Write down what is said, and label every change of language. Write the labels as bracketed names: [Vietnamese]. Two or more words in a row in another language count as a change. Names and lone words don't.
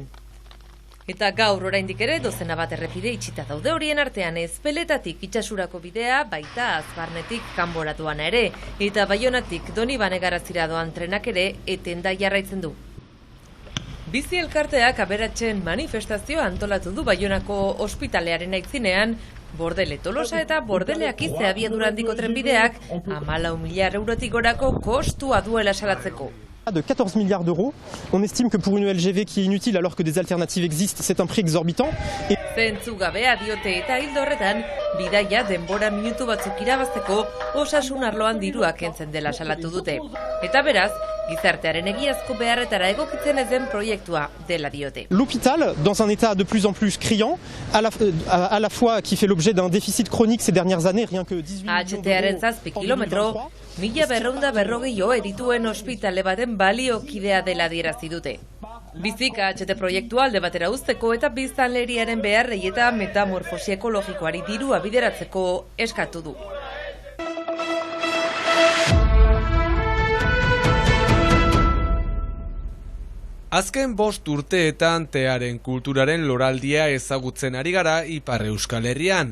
[Basque] Eta gaur oraindik ere dozena bat errepide itxita daude, horien artean Ezpeletatik itsasurako bidea, baita Azparnetik Kanbora doana ere, eta Baionatik Donibane Garazira doan trenak ere etenda jarraitzen du. Bizi elkarteak aberatsen manifestazioa antolatu du Baionako ospitalearen aitzinean, Bordele Tolosa eta Bordele Akize abiadura handiko trenbideak 14.000 eurotik gorako kostua duela salatzeko. [French] De 14 milliards d'euros. On estime que pour une LGV qui est inutile alors que des alternatives existent, c'est un prix exorbitant. [Basque] Zentzugabea diote eta hildo horretan, bidaia denbora minutu batzuk irabazteko osasun arloan diruak kentzen dela salatu dute. Eta beraz, gizartearen egiazko beharretara egokitzen ezen proiektua dela diote. [French] L'hôpital, dans un état de plus en plus criant, à la fois qui fait l'objet d'un déficit chronique ces dernières années, rien que 18 millions d'euros. [Basque] 7 kilometro, 1.220 dituen ospitale baten baliokidea dela adierazi dute. Bizik AHT proiektua alde batera uzteko eta biztanleriaren beharrei eta metamorfosi ekologikoari dirua bideratzeko eskatu du. Azken 5 urteetan tearen kulturaren loraldia ezagutzen ari gara Ipar Euskal Herrian.